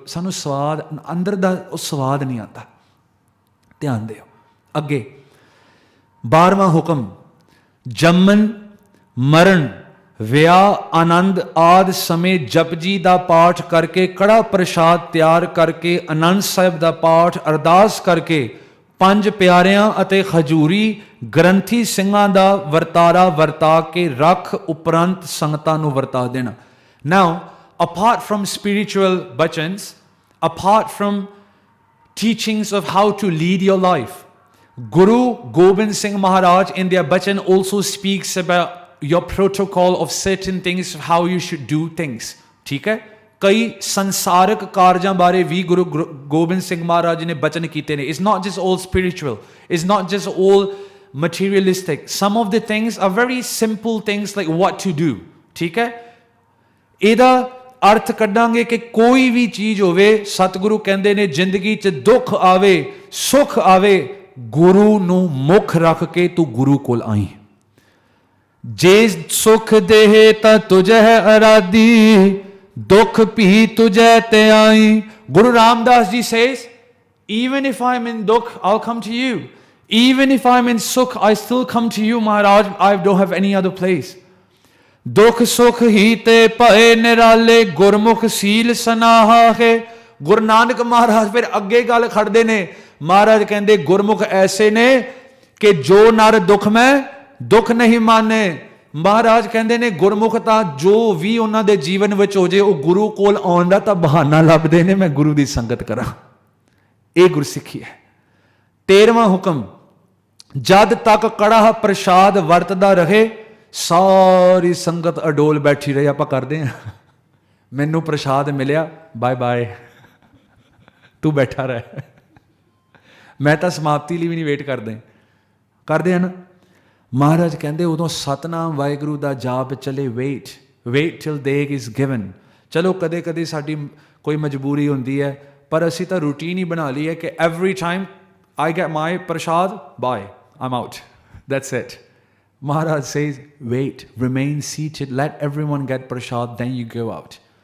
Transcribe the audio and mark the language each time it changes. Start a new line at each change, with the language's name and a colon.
Punjabi: ਸਾਨੂੰ ਸਵਾਦ ਅੰਦਰ ਦਾ ਉਹ ਸਵਾਦ ਨਹੀਂ ਆਉਂਦਾ। ਧਿਆਨ ਦਿਓ ਅੱਗੇ 12ਵਾਂ ਹੁਕਮ, ਜੰਮਣ ਮਰਨ ਵਿਆਹ ਆਨੰਦ ਆਦਿ ਸਮੇਂ ਜਪਜੀ ਦਾ ਪਾਠ ਕਰਕੇ, ਕੜਾ ਪ੍ਰਸ਼ਾਦ ਤਿਆਰ ਕਰਕੇ, ਆਨੰਦ ਸਾਹਿਬ ਦਾ ਪਾਠ ਅਰਦਾਸ ਕਰਕੇ, 5 ਪਿਆਰਿਆਂ ਅਤੇ ਹਜ਼ੂਰੀ ਗ੍ਰੰਥੀ ਸਿੰਘਾਂ ਦਾ ਵਰਤਾਰਾ ਵਰਤਾ ਕੇ ਰੱਖ ਉਪਰੰਤ ਸੰਗਤਾਂ ਨੂੰ ਵਰਤਾ ਦੇਣਾ।
English: Now, apart from spiritual bachans, apart from teachings of how to lead your life, Guru Gobind Singh Maharaj in their bachan also speaks about your protocol of certain things, how you should do things.
Punjabi: ਠੀਕ ਹੈ? ਕਈ ਸੰਸਾਰਕ ਕਾਰਜਾਂ ਬਾਰੇ ਵੀ ਗੁਰੂ ਗੋਬਿੰਦ ਸਿੰਘ ਮਹਾਰਾਜ ਨੇ ਬਚਨ ਕੀਤੇ ਨੇ।
English: It's not just all spiritual, it's not just all materialistic. Some of the things are very simple things like what to do.
Punjabi: ਠੀਕ ਹੈ? ਇਹਦਾ ਅਰਥ ਕੱਢਾਂਗੇ ਕਿ ਕੋਈ ਵੀ ਚੀਜ਼ ਹੋਵੇ, ਸਤਿਗੁਰੂ ਕਹਿੰਦੇ ਨੇ ਜ਼ਿੰਦਗੀ 'ਚ ਦੁੱਖ ਆਵੇ ਸੁੱਖ ਆਵੇ, ਗੁਰੂ ਨੂੰ ਮੁੱਖ ਰੱਖ ਕੇ ਤੂੰ ਗੁਰੂ ਕੋਲ ਆਈ। ਜੇ ਸੁਖ ਦੇਹ ਤਾਂ ਤੁਝੇ ਅਰਾਦੀ, ਦੁੱਖ ਭੀ ਤੁਝੇ ਤੇ ਆਈ।
English: Guru Ramdas ji says, even if I'm in dukh, I'll come to you. Even if I'm in sukh, I still come to you, Maharaj. I don't have any other place.
Punjabi: ਦੁੱਖ ਸੁਖ ਹੀ ਤੇ ਭਏ ਨਿਰਾਲੇ, ਗੁਰਮੁਖ ਸੀਲ ਸਨਾਹਾ ਹੈ। ਗੁਰੂ ਨਾਨਕ ਮਹਾਰਾਜ ਫਿਰ ਅੱਗੇ ਗੱਲ ਖੜਦੇ ਨੇ। ਮਹਾਰਾਜ ਕਹਿੰਦੇ ਗੁਰਮੁਖ ਐਸੇ ਨੇ ਕਿ ਜੋ ਨਰ ਦੁੱਖ ਮੈਂ ਦੁੱਖ ਨਹੀਂ ਮਾਨੇ। ਮਹਾਰਾਜ ਕਹਿੰਦੇ ਨੇ ਗੁਰਮੁਖ ਤਾਂ ਜੋ ਵੀ ਉਹਨਾਂ ਦੇ ਜੀਵਨ ਵਿੱਚ ਹੋ ਜੇ, ਉਹ ਗੁਰੂ ਕੋਲ ਆਉਣ ਦਾ ਤਾਂ ਬਹਾਨਾ ਲੱਭਦੇ ਨੇ, ਮੈਂ ਗੁਰੂ ਦੀ ਸੰਗਤ ਕਰਾਂ। ਇਹ ਗੁਰਸਿੱਖੀ ਹੈ। 13ਵਾਂ ਹੁਕਮ, ਜਦ ਤੱਕ ਕੜਾਹ ਪ੍ਰਸ਼ਾਦ ਵਰਤਦਾ ਰਹੇ, ਸਾਰੀ ਸੰਗਤ ਅਡੋਲ ਬੈਠੀ ਰਹੀ। ਆਪਾਂ ਕਰਦੇ ਹਾਂ, ਮੈਨੂੰ ਪ੍ਰਸ਼ਾਦ ਮਿਲਿਆ, ਬਾਏ ਬਾਏ, ਤੂੰ ਬੈਠਾ ਰਹਿ, ਮੈਂ ਤਾਂ ਸਮਾਪਤੀ ਲਈ ਵੀ ਨਹੀਂ ਵੇਟ ਕਰਦੇ ਹਨ। ਮਹਾਰਾਜ ਕਹਿੰਦੇ ਉਦੋਂ ਸਤਨਾਮ ਵਾਹਿਗੁਰੂ ਦਾ ਜਾਪ ਚਲੇ,
English: Wait till deg is given.
Punjabi: ਚਲੋ ਕਦੇ ਕਦੇ ਸਾਡੀ ਕੋਈ ਮਜਬੂਰੀ ਹੁੰਦੀ ਹੈ, ਪਰ ਅਸੀਂ ਤਾਂ ਰੂਟੀਨ ਹੀ ਬਣਾ ਲਈ ਹੈ ਕਿ
English: Every time I get my prasad, bye, I'm out, that's it. Maharaj says, wait, remain seated, let everyone get prasad, then you go out.